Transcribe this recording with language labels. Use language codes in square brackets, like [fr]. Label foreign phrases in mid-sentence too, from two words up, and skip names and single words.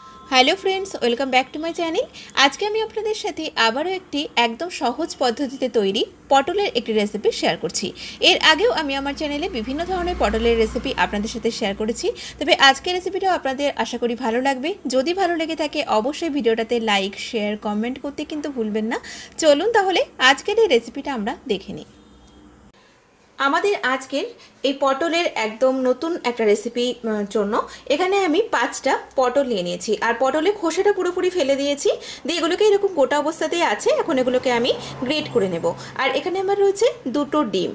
[en] Hello friends welcome back to my channel. [bn] আজকে আমি আপনাদের সাথে আবারো একটি একদম সহজ পদ্ধতিতে তৈরি পটলের একটি রেসিপি শেয়ার করছি। এর আগেও আমি আমার চ্যানেলে বিভিন্ন ধরনের পটলের রেসিপি আপনাদের সাথে শেয়ার করেছি। তবে আজকের রেসিপিটাও আপনাদের আশা করি ভালো লাগবে। যদি ভালো লেগে থাকে অবশ্যই ভিডিওটাতে [en] like share comment [bn] করতে কিন্তু ভুলবেন না। চলুন তাহলে আজকের এই রেসিপিটা আমরা দেখে নিই। আমাদের আজকের এই পটলের একদম নতুন একটা রেসিপি জন্য এখানে আমি 5টা পটল নিয়ে নিয়েছি আর পটলের খোসাটা পুরোপুরি ফেলে দিয়েছি। দিয়ে এগুলোকে এরকম গোটা অবস্থাতেই আছে। এখন এগুলোকে আমি গ্রেট করে নেব। আর এখানে আমার রয়েছে দুটো ডিম।